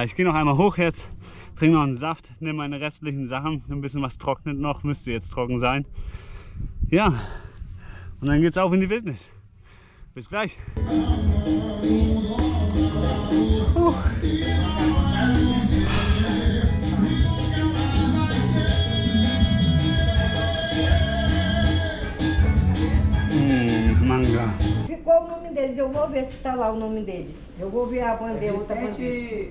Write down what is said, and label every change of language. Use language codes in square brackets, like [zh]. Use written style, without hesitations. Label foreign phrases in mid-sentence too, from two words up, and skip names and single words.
[de] Ich gehe noch einmal hoch jetzt, trinke noch einen Saft, nehme meine restlichen Sachen, ein bisschen was trocknet noch, müsste jetzt trocken sein. Ja, und dann geht's auf in die Wildnis. Bis gleich. [pt] Manga. Ficou o nome deles, eu vou ver se tá lá o nome deles. Eu vou ver a bandeira, outra bandeira.